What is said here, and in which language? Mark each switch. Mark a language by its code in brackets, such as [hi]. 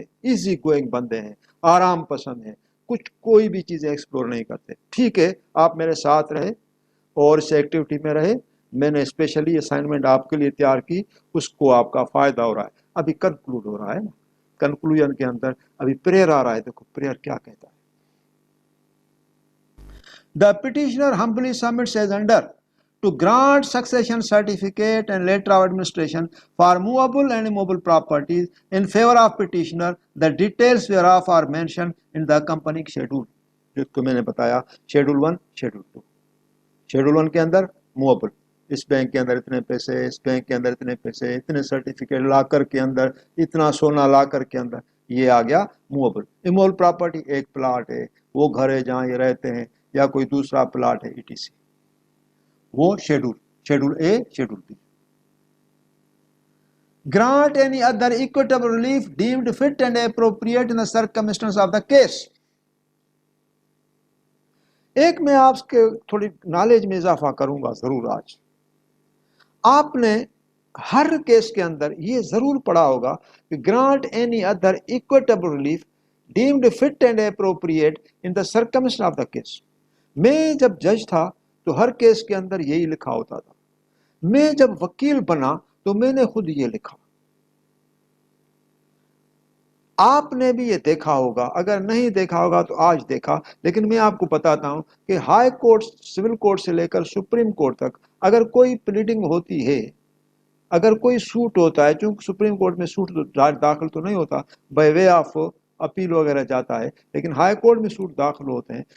[ur] Easy going بندے ہیں، آرام پسند ہیں، کچھ کوئی بھی چیزیں ایکسپلور نہیں کرتے. ٹھیک ہے، آپ میرے ساتھ رہے اور اس ایکٹیویٹی میں رہے. میں نے اسپیشلی اسائنمنٹ آپ کے لیے تیار کی، اس کو آپ کا فائدہ ہو رہا ہے. ابھی کنکلوڈ ہو رہا ہے نا، کنکلوژن کے اندر ابھی پریئر آ رہا ہے. دیکھو پریئر کیا کہتا ہے. [en] The petitioner humbly submits as under to grant succession certificate and letter of administration for movable and immovable properties in favor of petitioner, the details whereof are mentioned in the accompanying schedule. [ur] جس کو میں نے بتایا schedule 1 schedule 2. Schedule 1 کے اندر movable, اس bank کے اندر اتنے پیسے، اس bank کے اندر اتنے پیسے، اتنے سرٹیفکیٹ لا کر کے اندر، اتنا سونا لا کر کے اندر، یہ آ گیا موویبل. اموویبل پراپرٹی ایک پلاٹ ہے، وہ گھر ہے جہاں یہ رہتے ہیں، یا کوئی دوسرا پلاٹ ہے ETC، وہ schedule a schedule be. [en] grant any other equitable relief deemed fit and appropriate in the circumstances of the case. [ur] ایک میں آپ کے تھوڑی نالج میں اضافہ کروں گا ضرور. آج آپ نے ہر کیس کے اندر یہ ضرور پڑھا ہوگا کہ [en] grant any other equitable relief deemed fit and appropriate in the circumstances of the case. [ur] میں جب جج تھا تو ہر کیس کے اندر یہی لکھا ہوتا تھا. میں جب وکیل بنا تو میں نے خود یہ لکھا. آپ نے بھی یہ دیکھا ہوگا، اگر نہیں دیکھا ہوگا تو آج دیکھا. لیکن میں آپ کو بتاتا ہوں کہ ہائی کورٹ، سول کورٹ سے لے کر سپریم کورٹ تک اگر کوئی پلیڈنگ ہوتی ہے، اگر کوئی سوٹ ہوتا ہے، چونکہ سپریم کورٹ میں سوٹ داخل تو نہیں ہوتا، بائی وے آف اپیل وغیرہ جاتا ہے، لیکن ہائی کورٹ میں سوٹ داخل ہوتے ہیں.